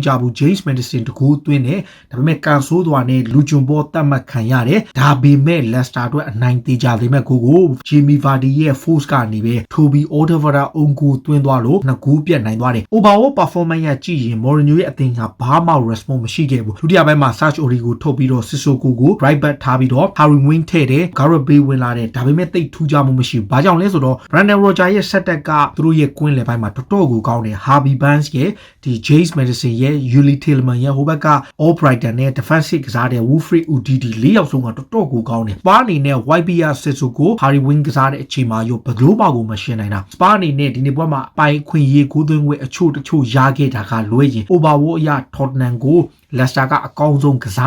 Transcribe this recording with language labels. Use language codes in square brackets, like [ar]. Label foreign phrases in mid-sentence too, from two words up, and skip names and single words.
[my] ကြဘူး James Maddison တကူသွင်းတယ်ဒါပေမဲ့ကန်ဆိုးသွားနဲ့လူဂျွန်ဘောတတ်မှတ်ခံရတယ်ဒါပေမဲ့ Leicester အတွက်အနိုင်သေးကြသေးမဲ့ကို Jamie Vardy ရဲ့ force ကနေပဲ Toby Alderweireld အုံကိုသွင်းသွားလို့2ဂိုးပြတ်နိုင်သွားတယ် [en] overall performance [my] ရကြည့်ရင် Mourinho ရဲ့အသင်းကဘာမှ response မရှိခဲ့ဘူးဒုတိယပိုင်းမှာ Serge Aurier ကိုထုတ်ပြီးတော့ Sissoko ကို [en] right back [my] ထားပြီးတော့ Harry Winks ထည့်တယ် Gareth Bale ဝင်လာတယ်ဒါပေမဲ့တိတ်ထူးခြားမှုမရှိဘူးဘာကြောင့်လဲဆိုတော့ Brendan Rodgers ရဲ့ [en] set up [my] ကသူတို့ရဲ့ကွင်းလယ်ပိုင်း မှာတော်တော်ကိုကောင်းတယ် Harvey Barnes ရဲ့ဒီ James Maddison ရဲ့ Yuli Tillman ရဲ့ဟိုဘက်က Albrighton နဲ့ defensive ကစားတဲ့ Wilfried Ndidi ၄ယောက်ဆုံးကတော်တော်ကိုကောင်းတယ်။ Spa အနေနဲ့ YBR Sissoko Harry Winks ကစားတဲ့အချိန်မှာရောဘယ်လိုမှ ကိုမရှင်းနိုင်တာ။ Spa အနေနဲ့ဒီနေ့ပွဲမှာအပိုင်ခွင့်ရေးကိုသွင်းခွင့်အချို့တချို့ရခဲ့တာကလွဲရင် overall အရ Tottenham ကို Leicester ကအကောင်းဆုံးကစား